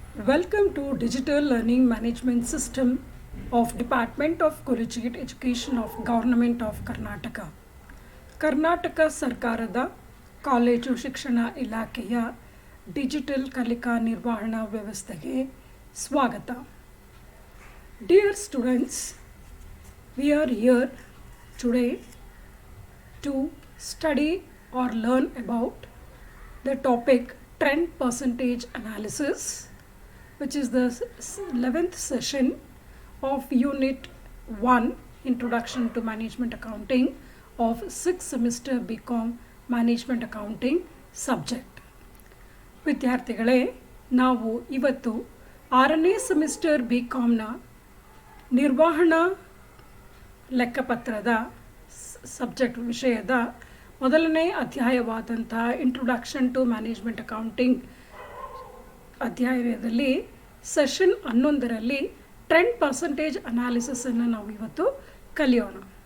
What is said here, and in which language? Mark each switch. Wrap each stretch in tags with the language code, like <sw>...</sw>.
<en>Welcome to Digital Learning Management System of Department of Collegiate Education of Government of Karnataka.</en> <kn>Karnataka ಸರ್ಕಾರದ college ಶಿಕ್ಷಣ ಇಲಾಖೆಯ digital ಕಲಿಕಾ ನಿರ್ವಹಣಾ ವ್ಯವಸ್ಥೆಗೆ ಸ್ವಾಗತ.</kn> <en>Dear students, we are here today to study or learn about the topic trend percentage analysis, which is the 11th session of Unit 1 Introduction to Management Accounting of 6th semester BCom Management Accounting subject.</en> <kn>ವಿದ್ಯಾರ್ಥಿಗಳೇ, ನಾವು ಇವತ್ತು 6ನೇ semester BComನ ನಿರ್ವಹಣಾ ಲೆಕ್ಕಪತ್ರದ subject ವಿಷಯದ ಮೊದಲನೇ ಅಧ್ಯಾಯವಾದಂಥ introduction to management accounting ಅಧ್ಯಾಯದಲ್ಲಿ session 11ರಲ್ಲಿ trend percentage ಅನಾಲಿಸಿಸನ್ನು ನಾವು ಇವತ್ತು ಕಲಿಯೋಣ.</kn>